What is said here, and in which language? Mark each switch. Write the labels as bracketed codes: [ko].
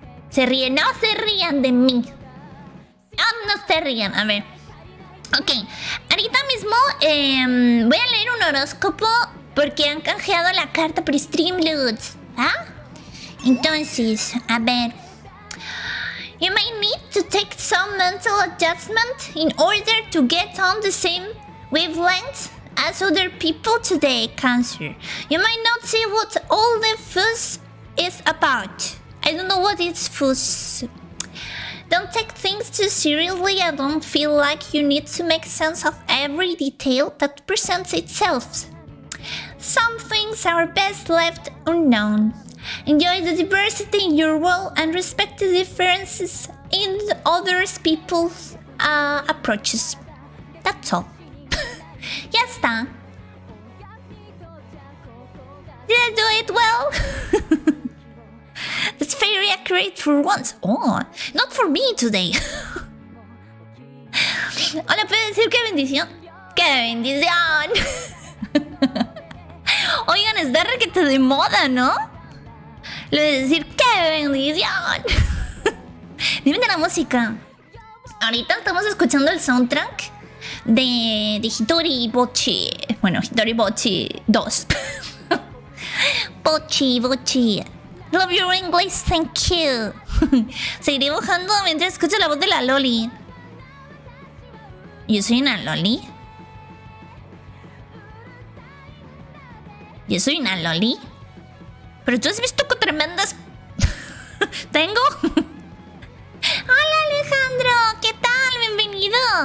[es] Se ríen, no se rían de mí. No se rían, a ver. Ok, ahorita mismo voy a leer un horóscopo porque han canjeado la carta por Streamlabs. ¿Ah? Entonces, a ver. [en] You may need to take some mental adjustment in order to get on the same wavelength as other people today, Cancer. You might not see what all the fuss is about. I don't know what is fuss. Don't take things too seriously and don't feel like you need to make sense of every detail that presents itself. Some things are best left unknown. Enjoy the diversity in your world and respect the differences in others people's approaches. That's all. [es] Ya está. [en] Did I do it well? That's very accurate for once. Oh, not for me today. [es] Hola, ¿puedo decir qué bendición? ¡Qué bendición! Oigan, está requete de moda, ¿no? Lo de decir ¡qué bendición! Dime de la música. Ahorita estamos escuchando el soundtrack de Hitori Bochi. Bueno, Hitori Bochi 2. Bochi. [en] Love your English, thank you. [es] Seguiré bajando mientras escucho la voz de la Loli. ¿Yo soy una Loli? ¿Yo soy una Loli? Pero tú has visto que tremendas... ¿Tengo? Hola Alejandro, ¿qué tal? Bienvenido.